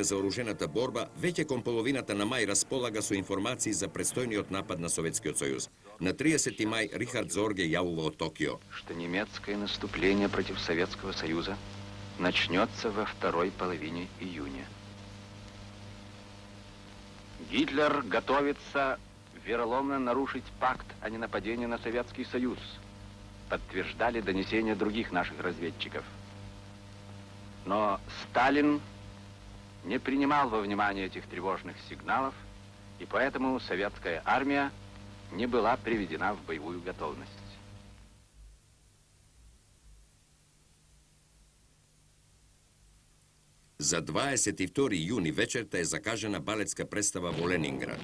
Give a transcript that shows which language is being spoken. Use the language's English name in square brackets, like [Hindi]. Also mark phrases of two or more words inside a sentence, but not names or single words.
[Macedonian] за оружената борба, веќе кон половината на мај располага со информации за предстојниот напад на Советскиот сојуз. На 30 мај Рихард Зорге јавува од Токио. [Russian] Что немецкое наступление против Советского Союза начнется во второй половине июня. Гитлер готовится вероломно нарушить пакт о ненападении на Советский Союз, подтверждали донесения других наших разведчиков. Но Сталин не принимал во внимание этих тревожных сигналов, и поэтому советская армия не была приведена в боевую готовность. [Macedonian] За 22 јуни вечерта е закажана балетска представа во Ленинград.